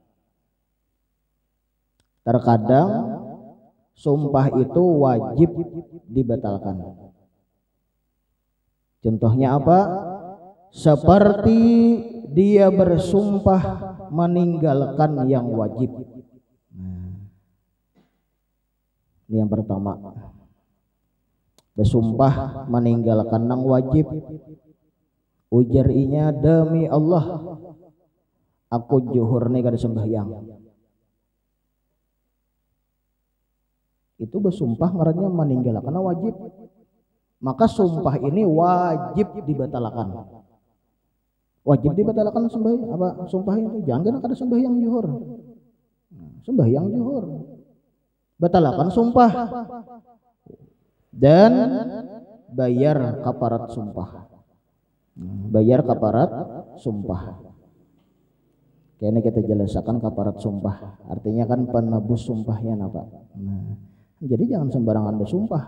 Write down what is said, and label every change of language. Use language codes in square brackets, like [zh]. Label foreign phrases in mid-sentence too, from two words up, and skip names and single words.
[id] Terkadang sumpah itu wajib dibatalkan. Contohnya apa? Seperti dia bersumpah meninggalkan yang wajib. Nah, Ini yang pertama. [bjn] Bersumpah meninggalkan nang wajib. Ujar inya demi Allah aku juhur nih kada sembahyang. Itu bersumpah ngarannya meninggalkan wajib. [id] Maka sumpah ini wajib dibatalkan. Wajib dibatalkan sembahyang apa sumpah itu? [bjn] Jangan kada sembahyang juhur. [id] Sembahyang juhur. Batalkan sumpah dan bayar kafarat sumpah. Bayar kafarat sumpah. Kayaknya kita jelaskan kafarat sumpah. Artinya kan penebus sumpahnya apa? Nah, jadi jangan sembarangan bersumpah.